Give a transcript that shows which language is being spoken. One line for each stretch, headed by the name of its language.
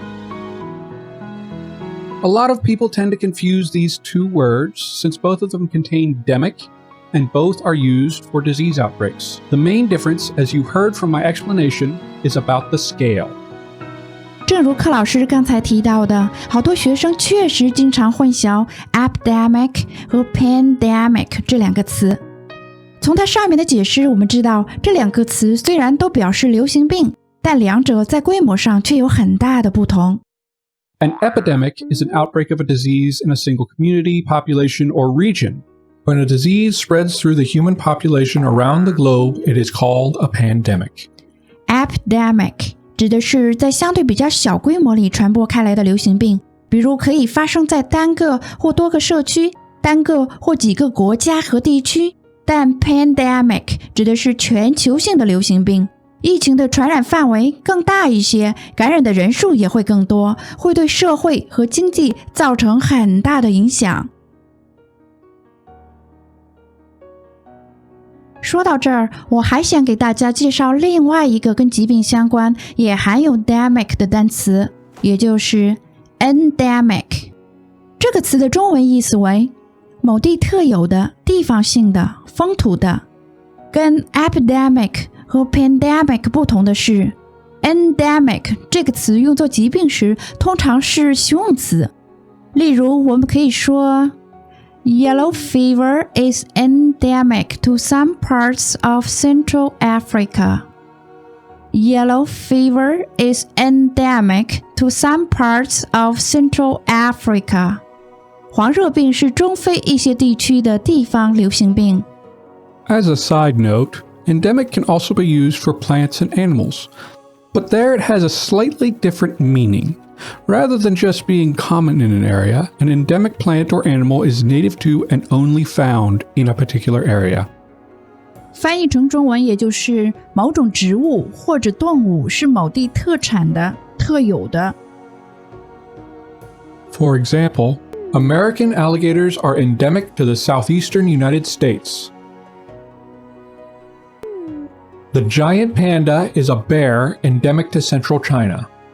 English: A lot of people tend to confuse these two words since both of them contain demic and both are used for disease outbreaks. The main difference, as you heard from my explanation, is about the scale.
Chinese: 正如柯老师刚才提到的，好多学生确实经常混淆 epidemic 和 pandemic 这两个词。从它上面的解释，我们知道这两个词虽然都表示流行病，但两者在规模上却有很大的不同。
English: An epidemic is an outbreak of a disease in a single community, population, or region. When a disease spreads through the human population around the globe, it is called a pandemic.
Chinese: Epidemic 指的是在相对比较小规模里传播开来的流行病，比如可以发生在单个或多个社区、单个或几个国家和地区。但 pandemic 指的是全球性的流行病。疫情的传染范围更大一些，感染的人数也会更多，会对社会和经济造成很大的影响。说到这儿，我还想给大家介绍另外一个跟疾病相关，也含有 demic 的单词，也就是 endemic。这个词的中文意思为某地特有的、地方性的、风土的。跟 epidemic和 pandemic 不同的是 endemic 这个词用作疾病时通常是形容词。例如我们可以说
English: Yellow fever is endemic to some parts of Central Africa. Yellow fever is endemic to some parts of Central Africa.
Chinese: 黄热病是中非一些地区的地方流行病。
English: As a side note, endemic can also be used for plants and animals, but there it has a slightly different meaning. Rather than just being common in an area, an endemic plant or animal is native to and only found in a particular area.
Chinese: 翻译成中文也就是某种植物或者动物是某地特产的、特有的。
English: For example, American alligators are endemic to the southeastern United States. The giant panda is a bear endemic to central China.